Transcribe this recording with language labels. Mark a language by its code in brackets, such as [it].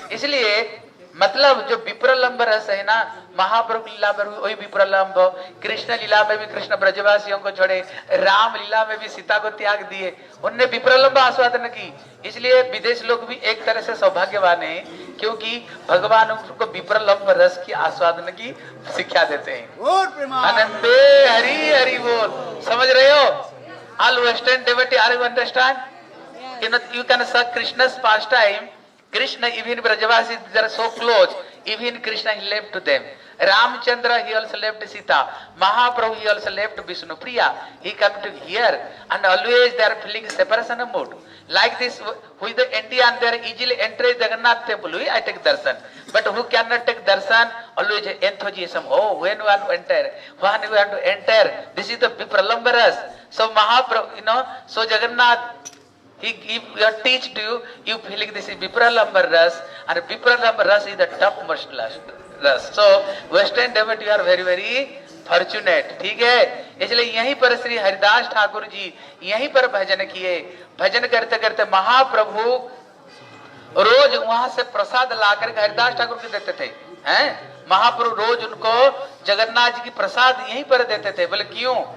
[hi] इसलिए मतलब जो विप्रलंब रस है ना, महाप्रभु लीला में वही विप्रलंब, कृष्ण लीला में भी कृष्ण ब्रजवासियों को छोड़े, राम लीला में भी सीता को त्याग दिए, उनने विप्रलंब आस्वादन की। इसलिए विदेश लोग भी एक तरह से सौभाग्यवान है, क्योंकि भगवान उनको विप्रलंब रस की आस्वादन की शिक्षा देते हैं। आनंदे हरि हरि बोल। समझ रहे हो? [en] All western devotee, are you understand? You can see Krishna's pastime. Krishna, even Brajavasis, they are so close. Even Krishna, he left to them. Ramchandra, he also left Sita. Mahaprabhu, he also left Vishnu Priya. He come to here, and always they are feeling separation mood. Like this, who is the Indian, they are easily enter Jagannath temple. I take darshan. But who cannot take darshan? Always enthusiasm. Oh, when we want to enter, when we want to enter. This is the Vipralambaras. So Mahaprabhu, so Jagannath, he teach to you, you feeling this is Vipralamba ras, and Vipralamba ras is the topmost ras. So Western devotee, you are very very fortunate. [hi] ठीक है? इसलिए यहीं पर श्री हरिदास ठाकुर जी यहीं पर भजन किए। भजन करते करते महाप्रभु रोज वहां से प्रसाद लाकर हरिदास ठाकुर को देते थे। हैं? महाप्रभु रोज उनको जगन्नाथ जी की प्रसाद यहीं पर देते थे। बोले क्यों?